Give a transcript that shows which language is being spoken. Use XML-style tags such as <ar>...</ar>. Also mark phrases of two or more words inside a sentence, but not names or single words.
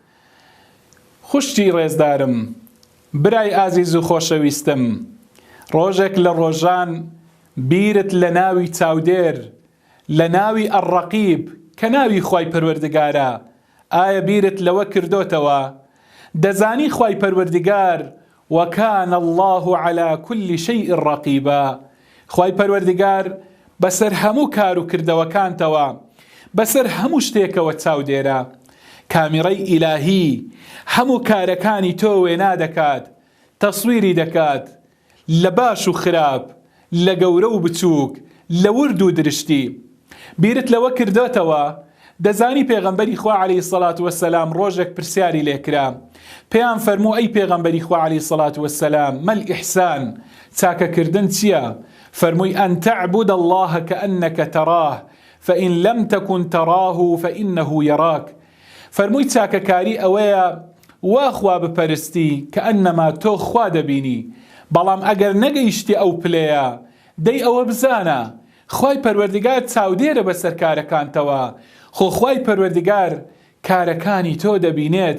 <ckb>خوشتی ڕێزدارم، برای ئازیز و خۆشەویستم، ڕۆژێک لە ڕۆژان بیرت لە ناوی چادوێر، لە ناوی ئەڕەقیب کە ناوی خوای پەروەردگارە، ئایا بیرت لەوە کردوتەوە؟ دەزانی خوای پەروەردگار وەکان</ckb> <ar>الله على كل شيء رقيبا.</ar> <ckb>خوای پەروەردگار بەسەر هەموو کار و کردەوەکانتەوە، بەسەر هەموو شتێکەوە چاودێرە. کامیڕەی ئیلاهی هەموو کارەکانی تۆ وێنا دەکات، تەسویری دەکات، لە باش و خراپ، لە گەورە و بچووک، لە ورد و درشتی. بیرت لەوە کردوتەوە؟ دەزانی پێغەمبەری خوا</ckb> <ar>عەلەیهی سەڵات وەسەلام</ar> <ckb>ڕۆژێک پرسیاری لێکرا، پێیان فەرموو ئەی پێغەمبەری خوا</ckb> <ar>عەلەیهی سەڵات وەسەلام، مەل ئیحسان،</ar> <ckb>چاکەکردن چییە؟</ckb> <ar>فەرمووی ئەن تەعبود الله کەئەنەکە تەراه فإن لم تكن تراه فإنه يراك.</ar> <ckb>فەرمووی چاکەکاری ئەوەیە وا خوا بپەرستی کە ئەنەما تۆ خوا دەبینی، بەڵام ئەگەر نەگەیشتی ئەو پلەیە دەی ئەوە بزانە خوای پەروەردگار چاودێرە بەسەر کارەکانتەوە، خۆ خوای پەروەردگار کارەکانی تۆ دەبینێت.</ckb>